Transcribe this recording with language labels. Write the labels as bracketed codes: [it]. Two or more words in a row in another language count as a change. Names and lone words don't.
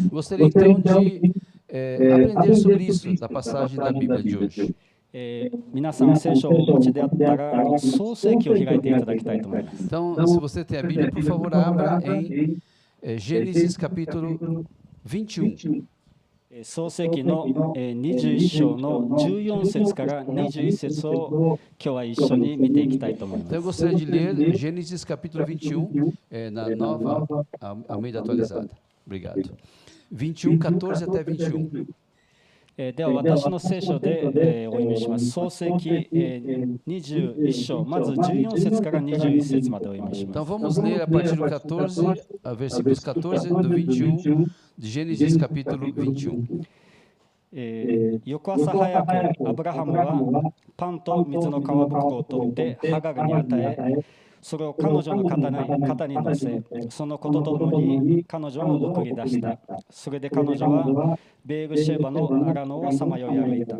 [pt] Gostaria então de aprender sobre isso da passagem da Bíblia de hoje. [ja] 皆さん聖書をお持ちであったら創世記を開いていただきたいと思います。 [pt] Então, se você tem a Bíblia, por favor, abra em Gênesis capítulo 21. [ja] 創世記の21章の14節から21節を今日は一緒に見ていきたいと思いま [pt] Então eu [ja] す。 [pt] gostaria de ler Gênesis capítulo 21, na nova Almeida atualizada. Obrigado. 21, 14 até 21. [ja] では私の聖書でお読みします。創世記21章、まず14節から21節までお読みしま [pt] Então [ja] す。 [pt] vamos ler a partir do 14, versículos 14 do 21 de Gênesis capítulo 21. [ja] 翌朝早くアブラハムはパンと水の皮袋を取ってハガルに与え、それを彼女の肩に乗せ、そのこととともに彼女を送り出した。それで彼女はベールシェバの荒野をさまよい歩いた。